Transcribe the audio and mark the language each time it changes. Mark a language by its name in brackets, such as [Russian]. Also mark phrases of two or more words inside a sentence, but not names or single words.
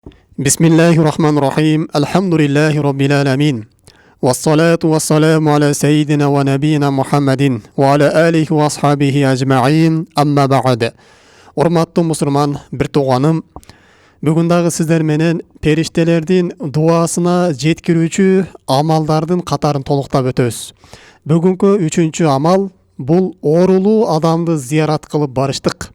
[Arabic] بسم الله الرحمن الرحيم. الحمد لله رب العالمين. والصلاة والسلام على سيدنا ونبينا محمد وعلى آله وأصحابه أجمعين. أما بعد. [Kyrgyz] Урматтуу мусулман бир тууганым, бүгүн дагы сиздер менен периштелердин дуасына жеткирүүчү амалдардын катарын толуктап өтөбүз. Бүгүнкү 3-чү амал бул оорулуу адамды зиярат кылып барыштык.